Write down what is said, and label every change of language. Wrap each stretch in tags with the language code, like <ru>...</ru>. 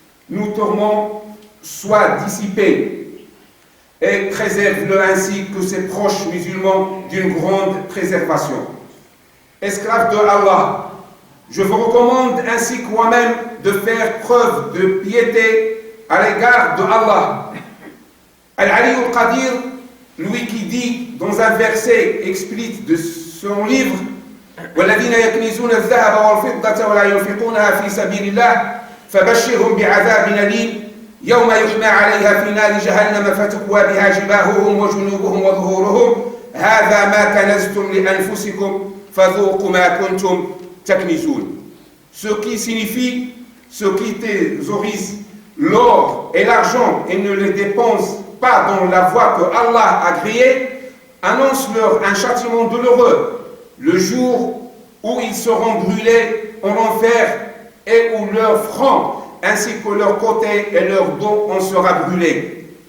<fr>Nos tourments soient dissipés et préserve-le ainsi que ses proches musulmans d'une grande préservation. Esclaves de Allah, je vous recommande ainsi que moi-même de faire preuve de piété à l'égard de Allah. Al-Ali al-Qadir, lui qui dit dans un verset explicite de son livre</fr> <ar>وَالَّذِينَ يَكْنِزُونَ الذَّهَبَ وَالْفِضَّةَ وَلَا يُنْفِقُونَها فِي سَبِيلِ اللَّهِ فَبَشِّرْهُمْ بِعَذَابٍ أَلِيمٍ يوم يحمى عليها في نار جهنم فتكوى بها جباههم وجنوبهم وظهورهم هذا ما كنزتم لأنفسكم فذوقوا ما كنتم تكنزون.</ar> <fr>Ce qui signifie, ce qui thésaurise l'or et l'argent et ne les dépense pas dans la voie que Allah a créée, annonce-leur un châtiment douloureux le jour où ils seront brûlés en enfer et où leur front ainsi que leur côté et leur dos en sera brûlé.</fr>